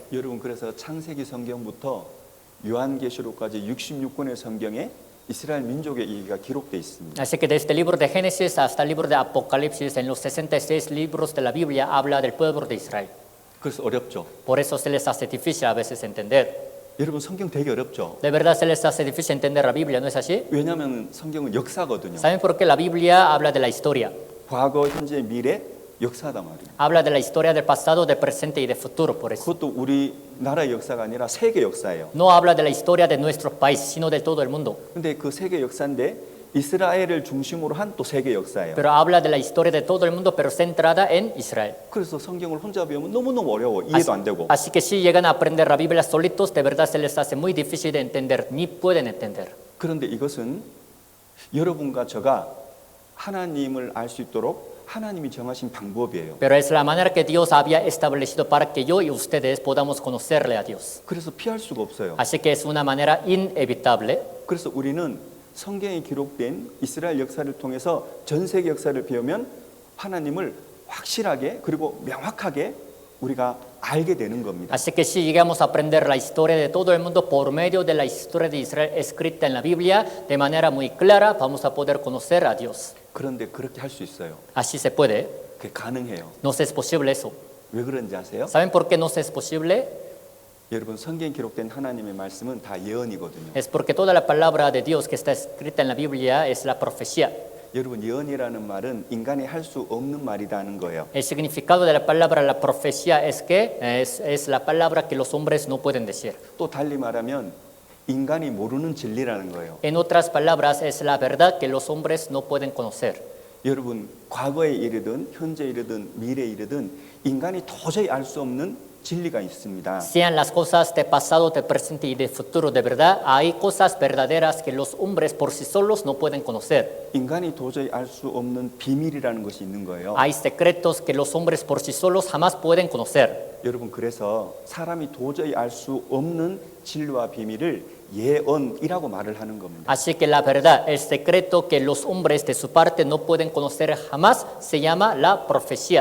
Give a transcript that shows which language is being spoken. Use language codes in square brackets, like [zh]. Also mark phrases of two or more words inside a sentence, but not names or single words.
[ko] 여러분 그래서 창세기 성경부터 요한계시록까지 66권의 성경에 이스라엘 민족의 얘기가 기록되어 있습니다. [es] Así que desde el libro de Génesis hasta el libro de Apocalipsis, en los 66 libros de la Biblia, habla del pueblo de Israel. [ko] 그래서 어렵죠. [es] Por eso se les hace difícil a veces entender. [ko] 여러분 성경 되게 어렵죠. [es] De verdad se les hace difícil entender la Biblia, ¿no es así? [ko] 왜냐하면 성경은 역사거든요. [es] ¿Saben por qué la Biblia habla de la historia? [ko] 과거, 현재, 미래, 역사다 말이에요. [es] Habla de la historia del pasado, del presente y del futuro, por eso. [ko] 그것도 우리나라의 역사가 아니라 세계 역사예요. [es] No habla de la historia de nuestro país, sino de todo el mundo. [ko] 근데 그 세계 역사인데 이스라엘을 중심으로 한 또 세계 역사예요. [es] Pero habla de la historia de todo el mundo, pero centrada en Israel. [ko] 그래서 성경을 혼자 배우면 너무너무 어려워. 이해도 안 되고. [es] Así que si llegan a aprender la Biblia solitos, de verdad se les hace muy difícil de entender, ni pueden entender. [ko] 그런데 이것은 여러분과 저가 하나님을 알 수 있도록 하나님이 정하신 방법이에요. [es] Pero es la manera que Dios había establecido para que yo y ustedes podamos conocerle a Dios. [ko] 그래서 피할 수가 없어요. [es] Así que es una manera inevitable. [ko] 그래서 우리는 성경에 기록된 이스라엘 역사를 통해서 전 세계 역사를 배우면 하나님을 확실하게 그리고 명확하게 우리가 알게 되는 겁니다. [es] Así que si llegamos a aprender la historia de todo el mundo por medio de la historia de Israel escrita en la Biblia de manera muy clara, vamos a poder conocer a Dios. [ko] 그런데 그렇게 할 수 있어요. [es] Así se puede. [ko] 그게 가능해요. [es] No es posible eso. [ko] 왜 그런지 아세요? [es] ¿Saben por qué no es posible? [ko] 여러분 성경에 기록된 하나님의 말씀은 다 예언이거든요. [es] Es porque toda la palabra de Dios que está escrita en la Biblia es la profecía. [ko] 여러분 예언이라는 말은 인간이 할 수 없는 말이라는 거예요. [es] El significado de la palabra la profecía es que es la palabra que los hombres no pueden decir. [ko] 또 달리 말하면 인간이 모르는 진리라는 거예요. [es] En otras palabras, es la verdad que los hombres no pueden conocer. [ko] 여러분 과거의 일이든 현재 일이든 미래 일이든 인간이 도저히 알 수 없는 진리가 있습니다. [es] Sean las cosas de pasado, de presente y de futuro, de verdad, hay cosas verdaderas que los hombres por sí solos no pueden conocer. [ko] 인간이 도저히 알 수 없는 비밀이라는 것이 있는 거예요. [es] Hay secretos que los hombres por sí solos jamás pueden conocer. [ko] 여러분 그래서 사람이 도저히 알 수 없는 진리와 비밀을 예언이라고 말을 하는 겁니다. [es] Así que la verdad, el secreto que los hombres de su parte no pueden conocer jamás se llama la profecía.